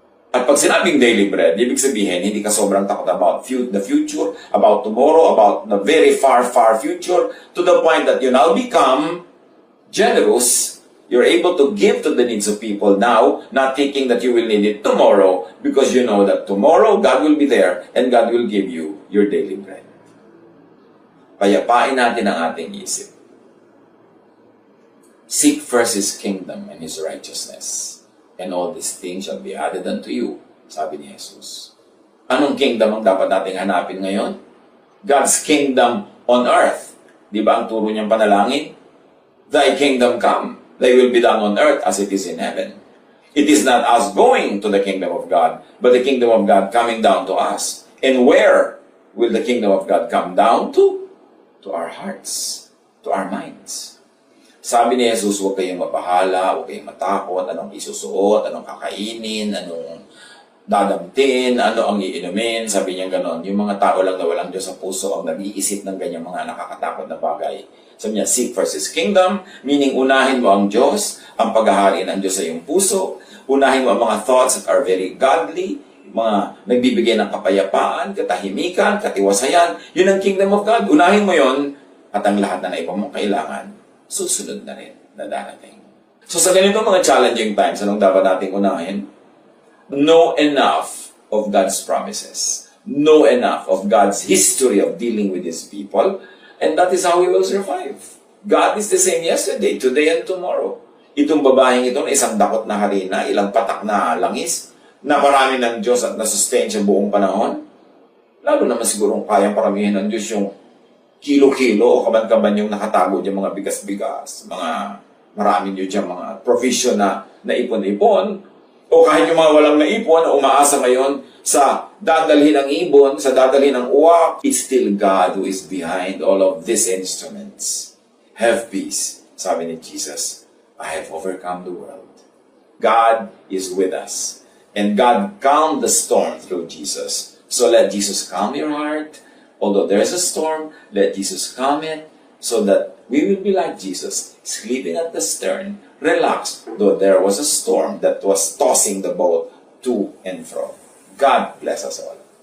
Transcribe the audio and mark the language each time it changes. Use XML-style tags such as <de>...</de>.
<tl>At pag sinabing daily bread, ibig sabihin, hindi ka sobrang takot</tl> <en>about the future, about tomorrow, about the very far, far future, to the point that you now become generous. You're able to give to the needs of people now, not thinking that you will need it tomorrow, because you know that tomorrow, God will be there, and God will give you your daily bread.</en> <tl>Payapain natin ang ating isip.</tl> <en>Seek first His kingdom and His righteousness, and all these things shall be added unto you,</en> <tl>sabi ni Jesus. Anong kingdom ang dapat nating hanapin ngayon?</tl> <en>God's kingdom on earth.</en> <tl>Di ba ang turo niyang panalangin?</tl> <en>Thy kingdom come, thy will be done on earth as it is in heaven. It is not us going to the kingdom of God, but the kingdom of God coming down to us. And where will the kingdom of God come down to? To our hearts, to our minds.</en> <tl>Sabi ni Jesus, huwag kayong mabahala, huwag kayong matakot, anong isusuot, anong kakainin, anong dadamtin, ano ang iinumin, sabi niya ganon. Yung mga tao lang na walang Diyos sa puso ang nag-iisip ng ganyang mga nakakatakot na bagay. Sabi niya,</tl> <en>seek first His kingdom,</en> <tl>meaning unahin mo ang Diyos, ang paghahari ng Diyos sa iyong puso, unahin mo ang mga</tl> <en>thoughts that are very godly,</en> <tl>mga nagbibigay ng kapayapaan, katahimikan, katiwasayan, yun ang kingdom of God. Unahin mo yon at ang lahat na naipang mong kailangan, susunod na rin na darating. So sa ganito mga challenging times, anong dapat nating unahin?</tl> <en>Know enough of God's promises. Know enough of God's history of dealing with His people. And that is how we will survive. God is the same yesterday, today, and tomorrow.</en> <tl>Itong babaeng ito na isang dakot na harina, ilang patak na langis,</tl> <en>na marami ng Diyos at nasustain siya buong panahon? Lalo naman sigurong kayang paramihan ng Diyos yung kilo-kilo o kaban-kaban yung nakatago dyan mga bigas-bigas, mga marami nyo dyan mga provision na naipon-ipon, o kahit yung mga walang naipon na umaasa ngayon sa dadalhin ng ibon, sa dadalhin ng uwak, it's still God who is behind all of these instruments. Have peace.</en> <tl>Sabi ni Jesus,</tl> <en>I have overcome the world. God is with us. And God calmed the storm through Jesus. So let Jesus calm your heart. Although there's a storm, let Jesus calm it so that we will be like Jesus, sleeping at the stern, relaxed, though there was a storm that was tossing the boat to and fro. God bless us all.</en>